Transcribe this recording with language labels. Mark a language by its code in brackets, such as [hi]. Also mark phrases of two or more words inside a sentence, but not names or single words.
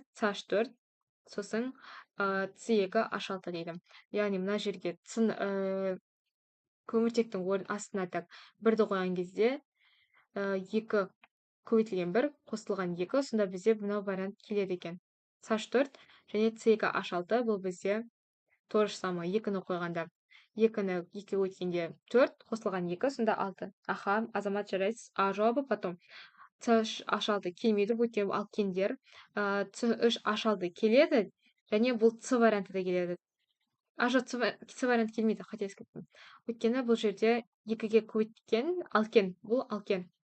[kk] CH4, сосын C2H6 дейді. Яғни мына жерге көміртектің орын астына так 1-ді қойған кезде 2 көбейтілген 1 қосылған 2, сонда бізде мынау вариант келеді екен. CH4 және C2H6 бұл бізде [ru] то же самое, [kk] 2-ні қойғанда 2-ні 2 өткенде 4, қосылған 2, сонда 6. Аха, азамат жарайсыз. А жауабы потом. CH6 келмейді, өйткені алкендер. CH6 келеді, және бұл С варианты да келеді. С вариант келмейді, қателескеттім. Өйткені бұл жерде 2-ге көбейткен алкен, бұл алкен.